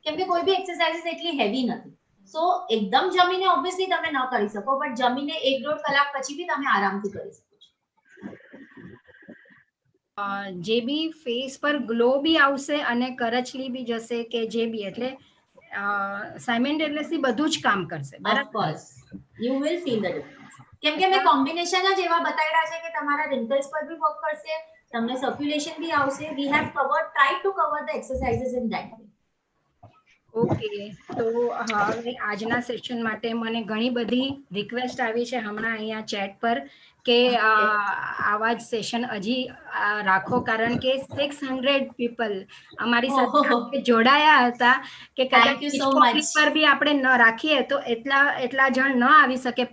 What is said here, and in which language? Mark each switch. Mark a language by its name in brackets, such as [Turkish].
[Gujarati] કેમ કે કોઈ બી એક્સરસાઇઝીસ એટલી હેવી નથી. સો એકદમ જમીને ઓબ્વિયસલી તમે ન કરી શકો, બટ જમીને 1-1.5 કલાક પછી બી તમે આરામથી કરી શકો છો. જે બી ફેસ પર ગ્લો બી આવશે અને કરચલી બી જશે કે જે બી, એટલે સાયમલ્ટેનિયસલી બધું જ કામ કરશે. [English] Of course you will feel the difference. [Gujarati] કેમ કે મેં કોમ્બિનેશન જ એવા બતાવ્યા છે કે તમારા રિંકલ્સ પર બી વર્ક કરશે, તમને સર્ક્યુલેશન બી આવશે. [English] We have covered, tried to cover the exercises in that way. [Gujarati] Okay, તો હવે આજના સેશન માટે મને ઘણી બધી રિક્વેસ્ટ આવી છે હમણાં અહીંયા ચેટ પર કે આવા જ સેશન હજી રાખો, કારણ કે 600 પીપલ અમારી સાથે જોડાયા હતા કે કદાચ પર બી આપણે ન રાખીએ તો એટલા જણ ન આવી શકે.